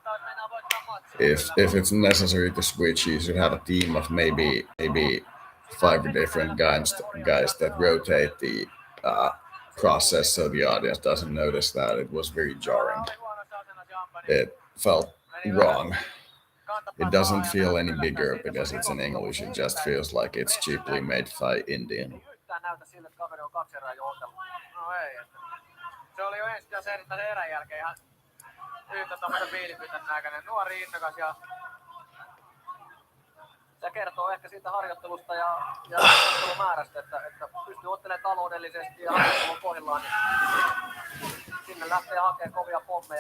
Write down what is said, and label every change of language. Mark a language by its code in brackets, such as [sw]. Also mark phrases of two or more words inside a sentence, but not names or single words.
[en] If it's necessary to switch, you should have a team of maybe 5 different guys that rotate the process so the audience doesn't notice that. It was very jarring. It felt wrong. It doesn't feel any bigger because it's in English. It just feels like it's cheaply made by Indian. [fi] Se oli jo ensimmäisen erän jälkeen ihan yhtä tommoisen viilipytän näköinen. Nuori innokas ja se kertoo ehkä siitä harjoittelusta ja harjoittelumäärästä, että pystyy ottelemaan taloudellisesti ja harjoittelun pohjillaan, niin sinne lähtee hakemaan kovia pommeja.